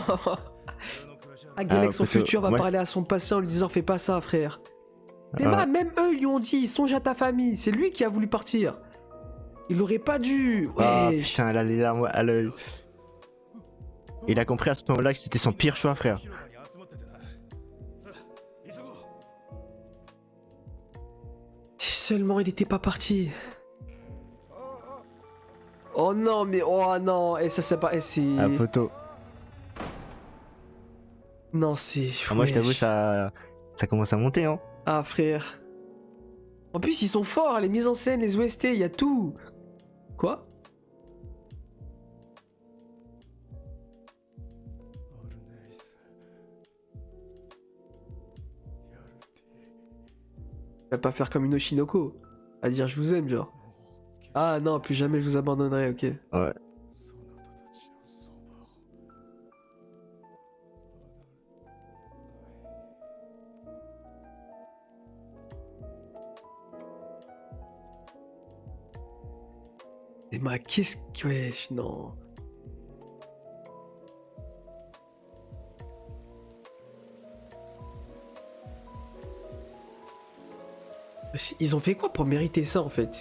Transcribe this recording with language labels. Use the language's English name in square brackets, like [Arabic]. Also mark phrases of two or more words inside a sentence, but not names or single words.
[French] Ah, Galek, son plutôt, futur va ouais. parler à son passé en lui disant fais pas ça, frère. Ah, Théma, même eux, ils lui ont dit songe à ta famille. C'est lui qui a voulu partir. Il aurait pas dû. ah, Ouais. putain, elle a les larmes à l'œil. Il a compris à ce moment-là que c'était son pire choix, frère. [Japanese] 広場に集まっててな。さあ、急ごう。 [French] Si seulement il était pas parti. Oh non, mais oh non. Et ça, c'est pas. C'est. Ah, poteau. Non, c'est. Ah, moi, je t'avoue, wesh. ça commence à monter, hein. Ah, frère. En plus, ils sont forts, les mises en scène, les OST, il y a tout. Quoi? [Japanese] アルネイス。やるて。 [French] Il va pas faire comme une Oshinoko. À dire je vous aime, genre. [Japanese] もう決 [French] Ah non, plus jamais je vous abandonnerai, ok. Ouais. [Japanese] そなたたちのそばを。 [French] Et ma qu'est-ce que. Wesh, non. Ils ont fait quoi pour mériter ça en fait?